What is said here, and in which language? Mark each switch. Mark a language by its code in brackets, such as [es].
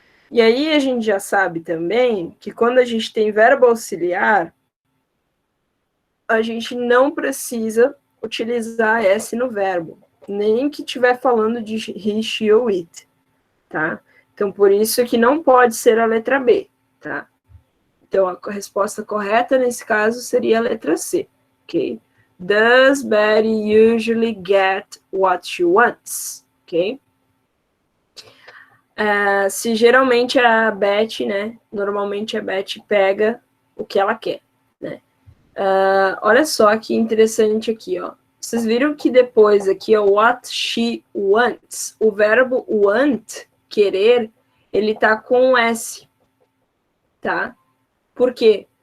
[pt] E aí, a gente já sabe também que quando a gente tem verbo auxiliar, a gente não precisa utilizar S no verbo, nem que estiver falando de he, she ou it, tá? Então, por isso que não pode ser a letra B, tá? Então, a resposta correta nesse caso seria a letra C, ok? [en] Does Betty usually get what she wants, ok? [pt] Se geralmente a Beth, né? Normalmente a Beth pega o que ela quer, né? Olha só que interessante aqui, ó. Vocês viram que depois aqui, ó, [en] what she wants, [pt] o verbo want, querer, ele tá com S, tá? Por quê?